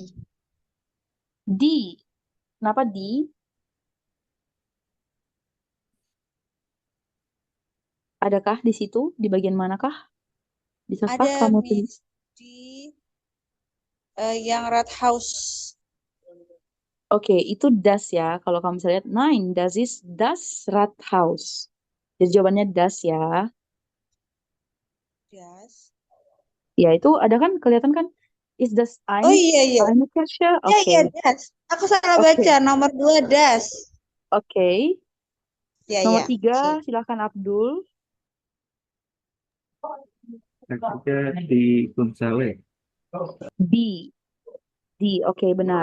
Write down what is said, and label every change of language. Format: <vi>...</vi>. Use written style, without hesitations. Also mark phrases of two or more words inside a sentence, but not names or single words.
<id>D. Kenapa D? Adakah di situ? Di bagian manakah? Bisakah Ada kamu tunjuk? Miss di yang Red House. Oke, itu das ya. Kalau kamu bisa lihat,</id> <de>nine, das ist das Rathaus.</de> <id>Jadi jawabannya das ya. Yes. Ya, itu ada kan, kelihatan kan?</id> <de>Ist das</de> <id>Oh iya iya.</id> <de>eine Kirche?</de> <id>Iya Oke, iya das. Aku salah oke, baca nomor 2 das. oke. Iya Nomor iya. 3, Oke. silakan Abdul. Ketiga di Guncawe. D, D, oke benar.</id>